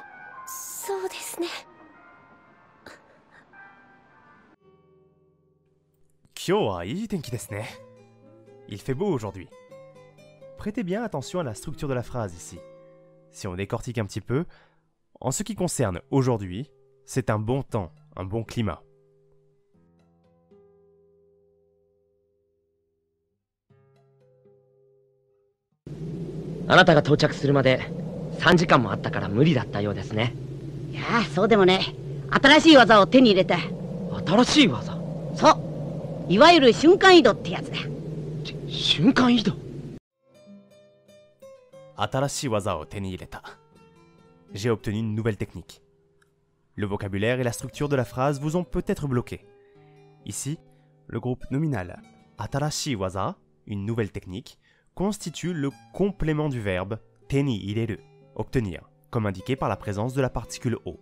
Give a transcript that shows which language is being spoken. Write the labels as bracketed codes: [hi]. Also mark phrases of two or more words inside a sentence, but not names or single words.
[ja] そうですね。今日はいい天気ですね. [fr] Il fait beau aujourd'hui. Prêtez bien attention à la structure de la phrase ici. Si on décortique un petit peu, en ce qui concerne aujourd'hui, c'est un bon temps, un bon climat. [ja] Ah, あなたが到着するまで3時間もあったから無理だったようですね。いやあ、そうでもね。新しい技を手に入れた。新しい技？そう。いわゆる瞬間移動ってやつだ。瞬間移動？新しい技を手に入れた. [fr] J'ai obtenu une nouvelle technique. Le vocabulaire et la structure de la phrase vous ont peut-être bloqué. Ici, le groupe nominal [ja] 新しい技, [fr] une nouvelle technique, constitue le complément du verbe [ja] 手に入れる, [fr] obtenir, comme indiqué par la présence de la particule o.